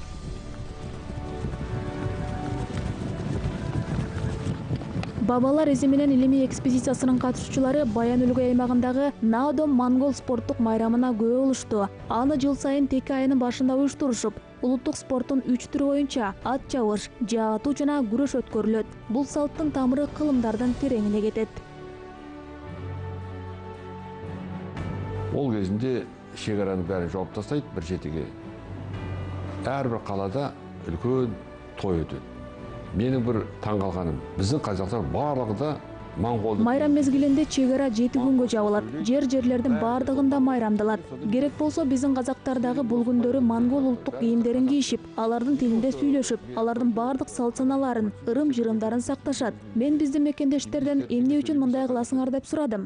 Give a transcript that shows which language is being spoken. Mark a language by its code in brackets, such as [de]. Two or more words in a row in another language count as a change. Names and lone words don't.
[ky] Бабалар изи менен илимий экспедициясынын катышуучулары Баян Өлгөй аймагындагы Наодом моңгол спорттук майрамына күбө болушту. Аны жыл сайын теке айынын башында уюштурушуп, улуттук спорттун 3 түрү боюнча ат чабыш, жаа атуу жана күрөш өткөрүлөт. Бул салттын тамыры кылымдардын тереңине кетет. [kk] Ол кезинде шегараны бәрін жауып тастайды бір жетіге. Әрбір қалада үлкен той өтеді. Менің бір таңғалғаным, біздің қазақтар барлығы да [ky] Майрам мезгилинде чек ара 7 күнгө жабылат. Жерлердин бардыгында майрамдалат. Керек болсо биздин казактардагы бул күндөрү монгол улуттук кийимдерин кийишип, алардын тилинде сүйлөшүп, алардын бардык салт-саналарын, ырым-жырымдарын сакташат. Мен биздин мекендештерден эмне үчүн мындай кыласыңар деп сурадым.